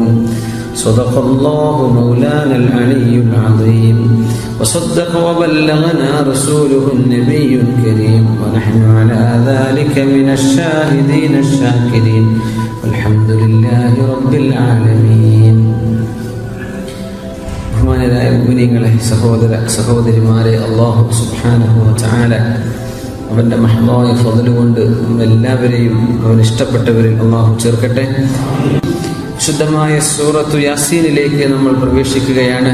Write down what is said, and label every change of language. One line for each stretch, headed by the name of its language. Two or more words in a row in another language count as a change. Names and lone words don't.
Arabic: صدق الله مولانا العلي العظيم وصدق وبلغنا رسوله النبي الكريم ونحن على ذلك من الشاهدين الشاكرين والحمد لله رب العالمين.
Malayalam: ബഹുമാനരായ മുഅ്മിനീങ്ങളെ, സഹോദരിമാരെ,
Arabic: الله سبحانه وتعالى
Malayalam: അവൻ്റെ മഹ്ദായ ഫദ്ല് കൊണ്ട് എല്ലാവരെയും അവൻ ഇഷ്ടപ്പെട്ടവരിൽ അല്ലാഹു ചേർക്കട്ടെ. ശുദ്ധമായ സൂറത്തു യാസീനിലേക്ക് നമ്മൾ പ്രവേശിക്കുകയാണ്.